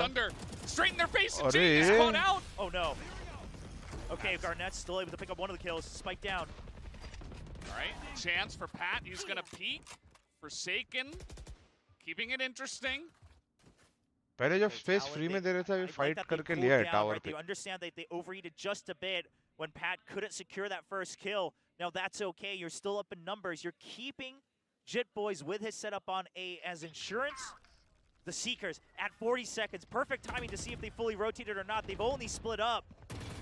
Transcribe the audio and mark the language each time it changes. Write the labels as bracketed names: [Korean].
[English] Thunder straight in their face. And अरे Jing is caught out. Oh no. Okay, Garnet's still able to pick up one of the kills. Spike down. All right, chance for Pat. He's gonna peek. Forsaken, keeping it interesting. [Hindi] पहले जब space free में दे रहे थे अभी fight करके लिया है tower पे. [English] They understand that they overheated just a bit when Pat couldn't secure that first kill. Now that's okay. You're still up in numbers. You're keeping Jit Boys with his setup on A as insurance. The Seekers at 40 seconds. Perfect timing to see if they fully rotated or not. They've only split up.